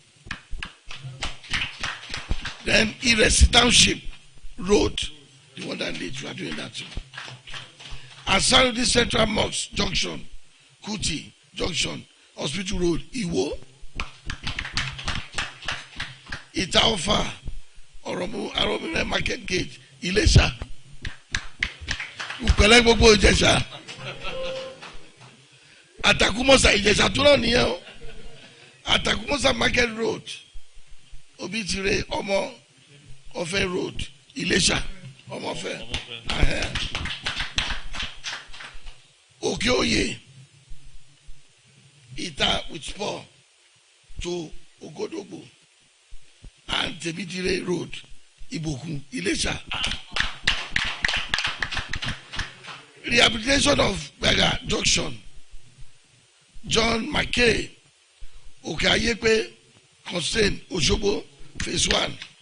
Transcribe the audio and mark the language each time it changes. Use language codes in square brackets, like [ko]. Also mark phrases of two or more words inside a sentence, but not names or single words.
[en] Then Iresi Township Road, the one that leads, you are doing that too. Asarudi Central Mosque Junction, Kuti Junction, Hospital Road, Iwo. Itaofa, Oromile Market Gate, Ilesha. [yo] Ukele gbogbo Ìjẹ̀ṣà. Atakumosa Ìjẹ̀ṣà tó lọ nìyẹn o. [en] Atakumosa Market Road, Obitire Ọmọ Ọ̀fẹ́ Road, Ilesha, Ọmọ Ọ̀fẹ́. Okeoye, Ita with spur to Ogodogbo and Temidire Road, Ibokun, Ilesha. Rehabilitation of Bega Junction, John McKay, Okayepe, Constant, Osogbo, Phase 1.